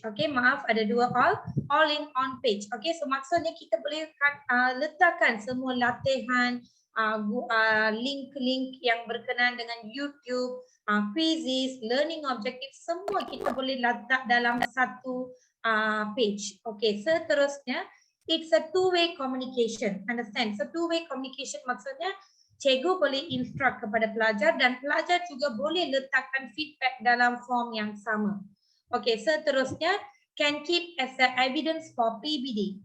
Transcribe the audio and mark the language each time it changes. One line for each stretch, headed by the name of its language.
Malay: Okay, maaf ada dua all in on page. Okay, so maksudnya kita boleh letakkan semua latihan, link-link yang berkenaan dengan YouTube, quizzes, learning objective, semua kita boleh letak dalam satu page.
English: Okay,
Malay: seterusnya,
English: it's a two-way communication. Understand?
Malay: So two-way communication maksudnya cikgu boleh instruct kepada pelajar dan pelajar juga boleh letakkan feedback dalam form yang sama.
English: Okay,
Malay: seterusnya,
English: can keep as a evidence for PBD.